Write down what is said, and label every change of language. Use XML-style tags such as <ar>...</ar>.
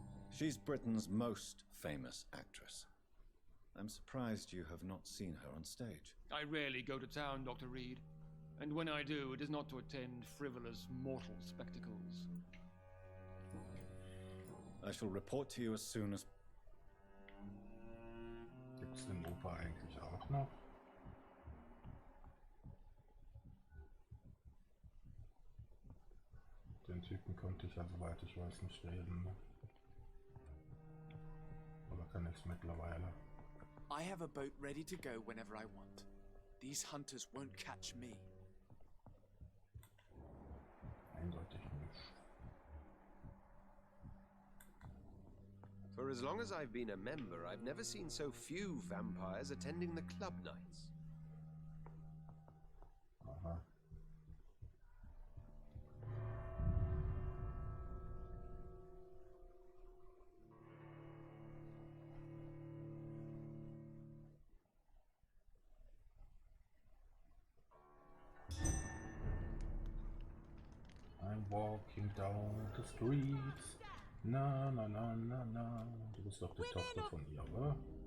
<en>She's Britain's most famous actress. I'm surprised you have not seen her on stage. I rarely go to town, Dr. Reed. And when I do, it is not to attend frivolous mortal spectacles. I shall report to you as soon as...</en> <de>Gibt's den Opa eigentlich auch noch? Den Typen konnte ich ja, soweit ich weiß, nicht reden, ne? Oder kann ich's mittlerweile?</de> <en>I have a boat ready to go whenever I want. These hunters won't catch me.</en> <de>Eindeutig nicht.</de> <en>For as long as I've been a member, I've never seen so few vampires attending the club nights. Aha. I'm walking down the streets. Na, na, na, na, na.</en> <de>Du bist doch die Tochter von ihr, oder?</de>